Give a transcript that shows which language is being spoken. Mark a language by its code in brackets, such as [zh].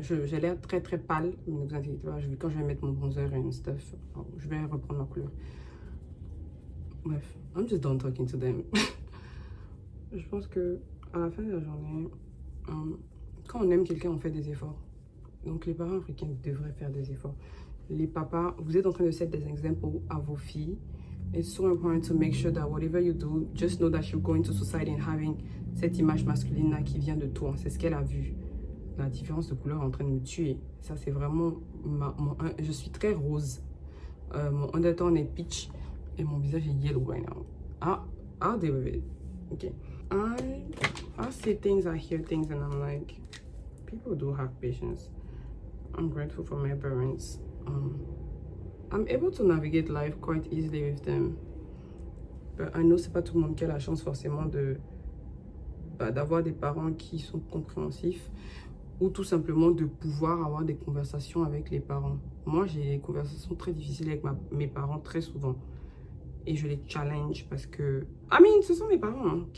[fr] J'ai l'air très très pâle, mais ne vous inquiétez pas, quand je vais mettre mon bronzer et stuff, je vais reprendre ma couleur. [en] Bref, I'm just done talking to them. [fr] Je pense que à la fin de la journée, quand on aime quelqu'un, on fait des efforts. Donc les parents africains devraient faire des efforts. Les papas, vous êtes en train de set des exemples à vos filles. [en] It's so important to make sure that whatever you do, just know that you're going to society and having [fr] cette image masculine là qui vient de toi. C'est ce qu'elle a vu. La différence de couleur est en train de me tuer. Ça c'est vraiment je suis très rose. Mon undertone est peach et mon visage est [en] yellow right now. I'll deal with it. Okay. I see things, I hear things, and I'm like, people do have patience. I'm grateful for my parents. I'm able to navigate life quite easily with them. But I know [fr] c'est pas tout le monde qui a la chance forcément d'avoir des parents qui sont compréhensifs ou tout simplement de pouvoir avoir des conversations avec les parents. Moi, j'ai des conversations très difficiles avec mes parents très souvent. Et je les challenge parce que... ce sont mes parents. Hein.